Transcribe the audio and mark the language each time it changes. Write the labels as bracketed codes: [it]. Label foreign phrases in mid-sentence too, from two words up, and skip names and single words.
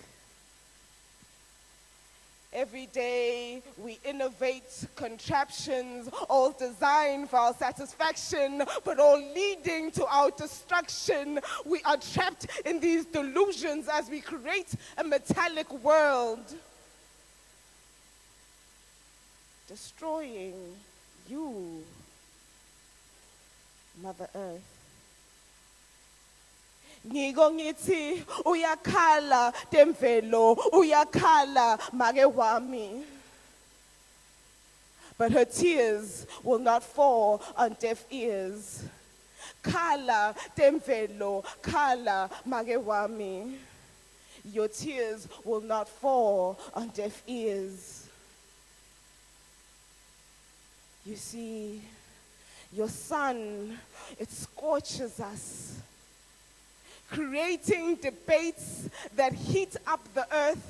[en] Every day we innovate contraptions, all designed for our satisfaction, but all leading to our destruction. We are trapped in these delusions as we create a metallic world, destroying you, Mother Earth. [ss] Ngiko ngithi uyakhala temvelo, uyakhala make wami. [en] But her tears will not fall on deaf ears. [ss] Khala temvelo, khala make wami. [en] Your tears will not fall on deaf ears. You see, your sun, it scorches us, creating debates that heat up the earth.